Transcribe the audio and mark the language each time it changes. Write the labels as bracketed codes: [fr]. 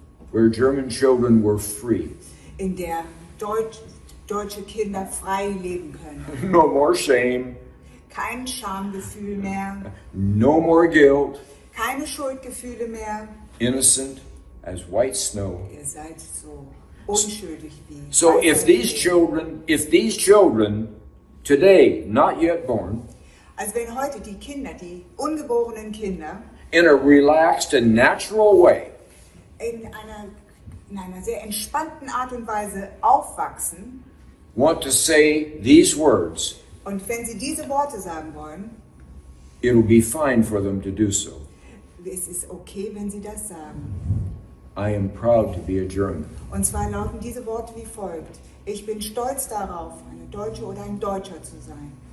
[en] where German children were free. [de] In der deutsche Kinder frei leben können. [en] No more shame. [de] Kein Schamgefühl mehr. [en] No more guilt. [de] Keine Schuldgefühle mehr. [en] Innocent as white snow. [de] Ihr seid so unschuldig wie. [en] So if these children today, not yet born, [de] also wenn heute die Kinder, die ungeborenen Kinder, [en] in a relaxed and natural way, [de] in einer sehr entspannten Art und Weise aufwachsen, [en] want to say these words, [de] und wenn sie diese Worte sagen wollen, [en] it'll be fine for them to do so. [de] Es ist okay, wenn sie das sagen. [en] I am proud to be a German. [de] Und zwar lauten diese Worte wie folgt: Ich bin stolz darauf, eine Deutsche oder ein Deutscher zu sein.